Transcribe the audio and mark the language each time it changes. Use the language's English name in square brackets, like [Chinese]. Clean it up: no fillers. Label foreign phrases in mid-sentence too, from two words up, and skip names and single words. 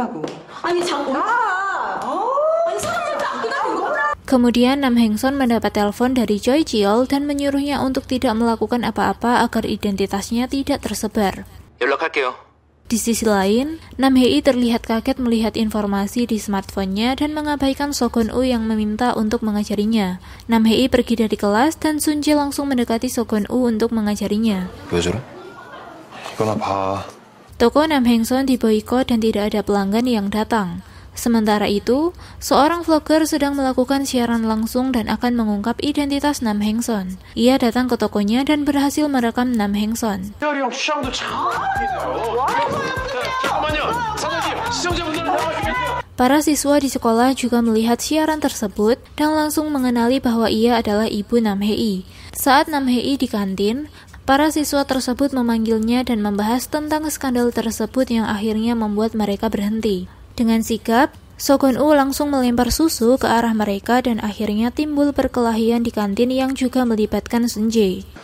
[Indonesian] Kemudian Nam Heng-son mendapat telepon dari Choi Ji-yeol dan menyuruhnya untuk tidak melakukan apa-apa agar identitasnya tidak tersebar. [Korean] 연락할게요. [Indonesian] Di sisi lain, Nam Hee terlihat kaget melihat informasi di smartphone-nya dan mengabaikan Sogon-woo yang meminta untuk mengajarinya. Nam Hee pergi dari kelas dan Sun Jae langsung mendekati Sogon-woo untuk mengajarinya. [Korean] 왜 저래? 이거나 봐. [Indonesian] Toko Nam Heng-son diboikot dan tidak ada pelanggan yang datang. Sementara itu, seorang vlogger sedang melakukan siaran langsung dan akan mengungkap identitas Nam Heng-son. Ia datang ke tokonya dan berhasil merekam Nam Heng-son. [Korean] 형 취향도 참. 잠깐만요. 사장님, 시청자분들은 나와주겠어요. [Indonesian] Para siswa di sekolah juga melihat siaran tersebut dan langsung mengenali bahwa ia adalah ibu Nam Hee. Saat Nam Hee di kantin, para siswa tersebut memanggilnya dan membahas tentang skandal tersebut yang akhirnya membuat mereka berhenti. Dengan sigap, Sogon-woo langsung melempar susu ke arah mereka dan akhirnya timbul perkelahian di kantin yang juga melibatkan Sun Jae.